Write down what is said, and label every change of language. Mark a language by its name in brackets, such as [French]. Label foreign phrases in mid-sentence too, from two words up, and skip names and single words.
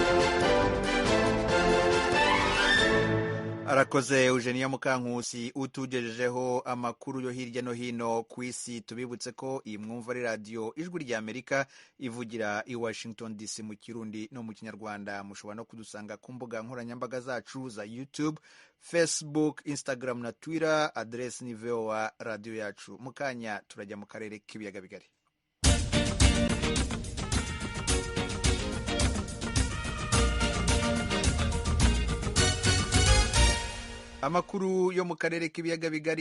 [Kinyarwanda] Arakoze Eugenia Mukankusi utugejejeho amakuru yo hirya no hino ku isi. Tubibutse ko iyi mwumva ari radiyo ijwi ry'Amerika ivugira i Washington DC mu Kirundi no mu Kinyarwanda. Mushobora no kudusanga ku mbuga nkoranyambaga zacu za YouTube, Facebook, Instagram na Twitter. Adresi ni VOA Radiyoyacu. Mu kanya turajya mu karere k'ibiyaga bigari. Amakuru yo mu karere k'ibiyaga bigari.